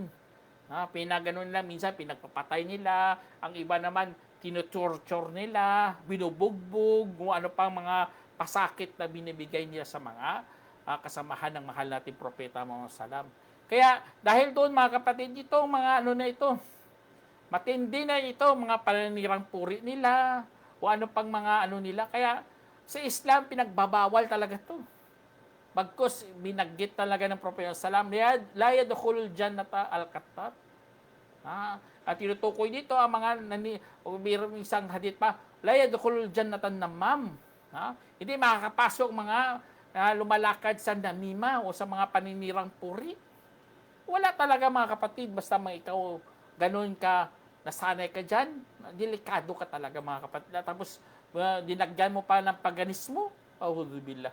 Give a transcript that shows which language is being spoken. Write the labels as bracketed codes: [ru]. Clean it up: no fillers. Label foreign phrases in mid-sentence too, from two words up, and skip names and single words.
[tl] Pinaganon nila, minsan pinagpapatay nila, ang iba naman tinutorture nila, binubugbog, kung ano pang mga pasakit na binibigay nila sa mga kasamahan ng mahal nating Propeta Muhammad Salam. Kaya dahil doon, mga kapatid, itong mga matindi na ito, mga paninirang puri nila, o ano pang mga nila. Kaya sa Islam, pinagbabawal talaga to. Bagkus, binaggit talaga ng Propeta Salam, [ar] لا يدخل الجنة القتات. [tl] At tinutukoy dito ang mga, mayroong isang hadith pa, [ar] لا يدخل الجنة نمام. [tl] Hindi makakapasok mga lumalakad sa namima o sa mga paninirang puri. Wala talaga, mga kapatid, basta ikaw ganun ka, nasanay ka dyan, delikado ka talaga, mga kapatid. Tapos, dinagyan mo pa ng paganismo, auzubillah.